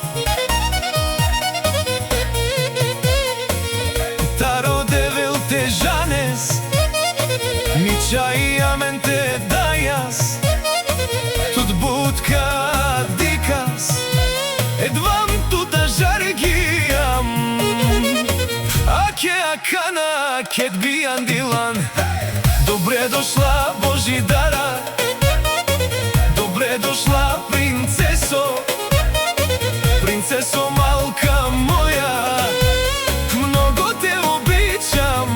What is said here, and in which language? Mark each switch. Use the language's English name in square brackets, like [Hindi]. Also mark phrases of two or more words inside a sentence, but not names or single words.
[Romany] Таро девел те жанес, ми чајамен те дајас, тут будка дикас, едвам тута жаргијам. Аке акана, ket бијан дилан, [Bulgarian] добре дошла Божидара, добре дошла принцесо, принцесо малка моја, много те обичам.